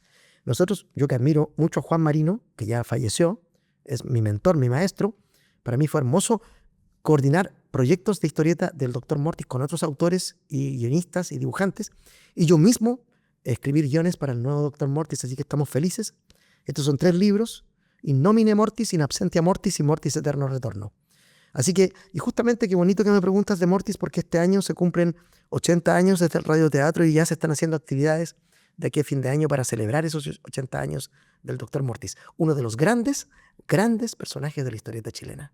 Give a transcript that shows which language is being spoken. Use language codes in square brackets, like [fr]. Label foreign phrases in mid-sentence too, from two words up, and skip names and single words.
[es] Nosotros, yo que admiro mucho a Juan Marino, que ya falleció, es mi mentor, mi maestro, para mí fue hermoso coordinar proyectos de historieta del Dr. Mortis con otros autores y guionistas y dibujantes, y yo mismo escribir guiones para el nuevo Dr. Mortis, así que estamos felices. Estos son 3 libros, In Nomine Mortis, In Absentia Mortis y Mortis Eterno Retorno. Así que, y justamente qué bonito que me preguntas de Mortis, porque este año se cumplen 80 años desde el radioteatro y ya se están haciendo actividades de aquí a fin de año para celebrar esos 80 años del Dr. Mortis, uno de los grandes personajes de la historieta chilena.